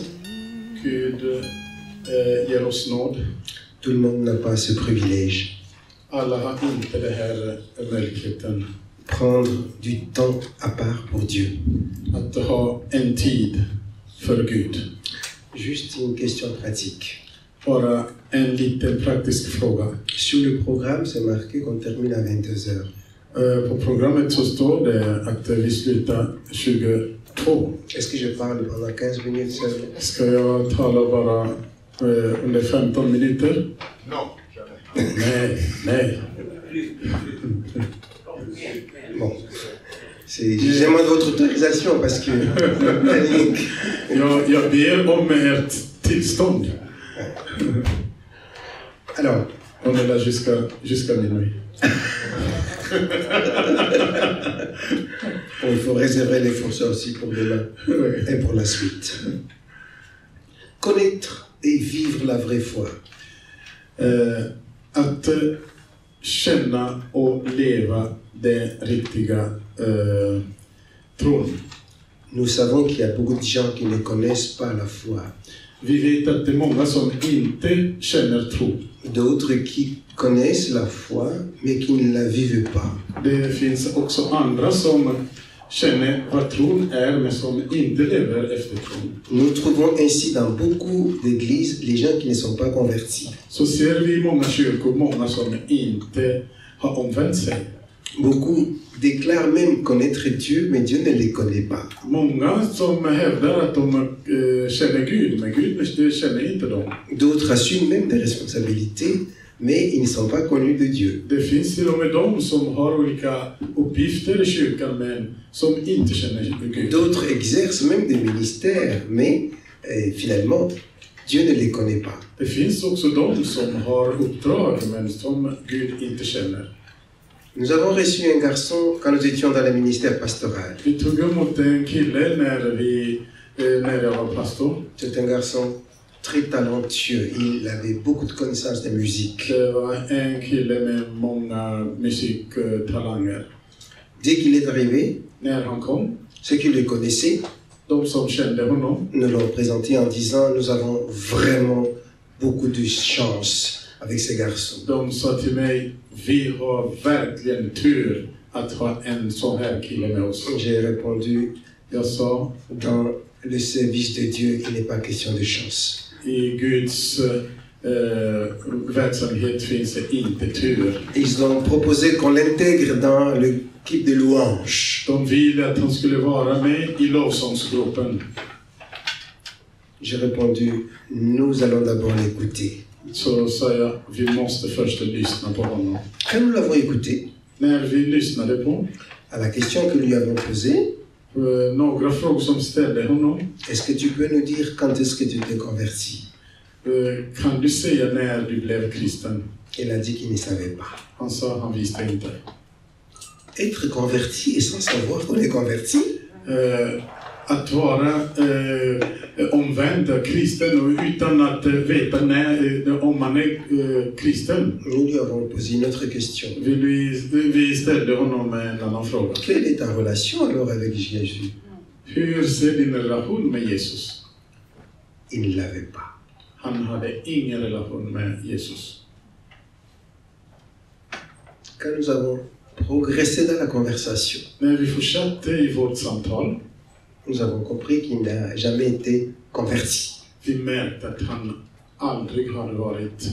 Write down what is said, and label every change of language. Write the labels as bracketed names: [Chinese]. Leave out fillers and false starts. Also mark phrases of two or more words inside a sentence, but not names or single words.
[Swedish] Gud ger oss nåd. [French] Tout le monde n'a pas ce privilège. [Swedish] Alla har inte det här möjligheten [French] Prendre du temps à part pour Dieu. [Swedish] att ha en tid för Gud. [French] Juste une question pratique. [Swedish] Bara en liten praktisk fråga. [French] Sur le programme, c'est marqué qu'on termine à 22 heures. [Swedish] På programmet så står det att vi slutar 22. [French] Est-ce que je parle pendant 15 minutes seulement? [Swedish] Ska jag tala bara under 15 minuter? Nej. [French] Bon. J'ai demandé votre autorisation parce que... [Swedish] Jag ber om ert tillstånd. [French] Alors, on est là jusqu'à minuit. Bon, il faut réserver les forces aussi pour demain et pour la suite. Connaître et vivre la vraie foi. [Swedish] Att känna och leva det riktiga tron. [French] Nous savons qu'il y a beaucoup de gens qui ne connaissent pas la foi. [Swedish] Vi vet att det är många som inte känner tro. [French] D'autres qui connaissent la foi mais qui ne la vivent pas. [Swedish] Det finns också andra som känner vad tron är men som inte lever efter tron. [French] Nous trouvons ainsi dans beaucoup d'églises les gens qui ne sont pas convertis. [Swedish] Så ser vi i många kyrkor många som inte har omvänt sig. [French] Beaucoup déclarent même connaître Dieu, mais Dieu ne les connaît pas. [Swedish] Många som hävdar att de känner Gud, men Gud känner inte dem. [French] D'autres assument même des responsabilités, mais ils ne sont pas connus de Dieu. [Swedish] Det finns till och med de som har olika uppgifter i kyrkan, men som inte känner Gud. [French] D'autres exercent même des ministères, mais finalement, Dieu ne les connaît pas. [Swedish] Det finns också de som har uppdrag, men som Gud inte känner. [French] Nous avons reçu un garçon quand nous étions dans le ministère pastoral. [Swedish] Vi tog emot en kille när jag var pastor. [French] C'est un garçon très talentueux. Il avait beaucoup de connaissances de musique. [Swedish] Det var en kille med många musiktalanger. [French] Dès qu'il est arrivé, [Swedish] När han kom, [French] ceux qui le connaissaient [Swedish] de som kände honom, [French] nous l'ont présenté en disant nous avons vraiment beaucoup de chance avec ces garçons. [Swedish] de sa till mig, vi har verkligen tur att ha en sån här kille med oss. [French] J'ai répondu, [Swedish] Jag sa, [French] dans le service de Dieu, il n'est pas question de chance. [Swedish] i Guds verksamhet finns det inte tur. [French] Ils ont proposé qu'on l'intègre dans l'équipe de louange. [Swedish] De ville att han skulle vara med i lovsångsgruppen. [French] J'ai répondu, nous allons d'abord l'écouter. [Swedish] Så sa jag, vi måste först lyssna på honom. [French] Quand nous l'avons écouté, [Swedish] När vi lyssnade på [French] à la question que nous lui avons posée, [Swedish] några frågor som ställde honom. [French] est-ce que tu peux nous dire quand est-ce que tu t'es converti? [Swedish] Kan du säga när du blev kristen? [French] Il a dit qu'il ne savait pas. [Swedish] Han sa, han visste inte. [French] Être converti et sans savoir qu'on est converti, [Swedish] Att vara omvänd kristen och utan att veta om man är kristen. [French] nous lui avons posé une autre question. [Swedish] Vi ställde honom en annan fråga. [French] Quelle est ta relation alors avec Jésus? [Swedish] Hur ser din relation med Jesus? [French] Il ne l'avait pas. [Swedish] Han hade ingen relation med Jesus. [French] Quand nous avons progressé dans la conversation, [Swedish] När vi fortsatte i vårt samtal, [French] nous avons compris qu'il n'a jamais été converti. [Swedish] vi märkte att han aldrig hade varit.